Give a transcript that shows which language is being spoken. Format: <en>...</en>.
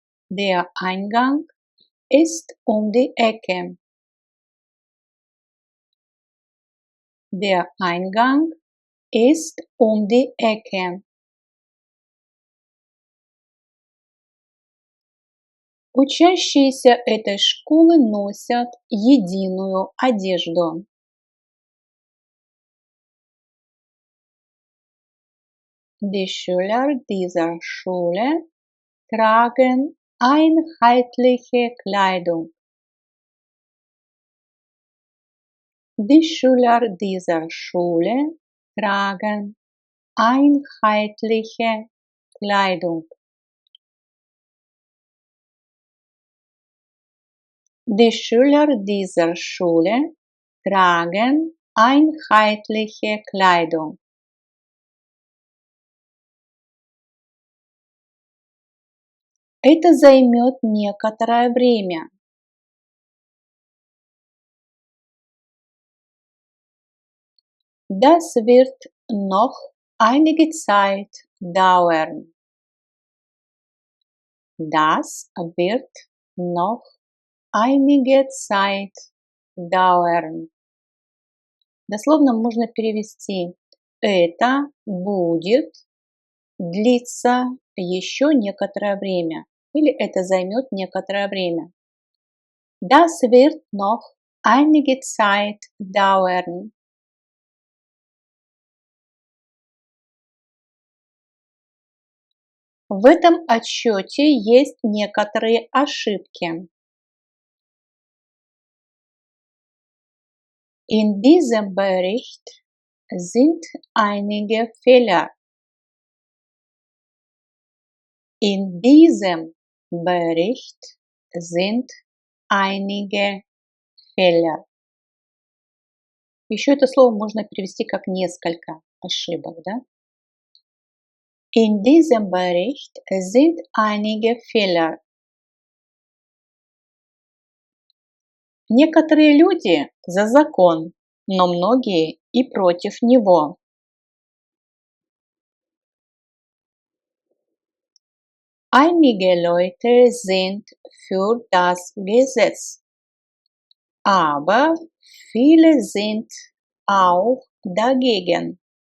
<de>Der Eingang ist um die Ecke. Der Eingang ist um die Ecke.</de> <ru>Учащиеся этой школы носят единую одежду.</ru> <de>Die Schüler dieser Schule tragen einheitliche Kleidung. Die Schüler dieser Schule tragen einheitliche Kleidung. Die Schüler dieser Schule tragen einheitliche Kleidung.</de> <ru>Это займет некоторое время.</ru> <de>Das wird noch einige Zeit dauern. Das wird noch einige Zeit dauern.</de> <ru>Дословно можно перевести это будет длиться еще некоторое время или это займет некоторое время.</ru> <de>Das wird noch einige Zeit dauern.</de> <ru>В этом отчете есть некоторые ошибки.</ru> <de>In diesem Bericht sind einige Fehler. In diesem Bericht sind einige Fehler.</de> <ru>Еще это слово можно перевести как несколько ошибок, да?</ru> <de>In diesem Bericht sind einige Fehler.</de> <ru>Некоторые люди за закон, но многие и против него.</ru> <de>Einige Leute sind für das Gesetz, aber viele sind auch dagegen.</de>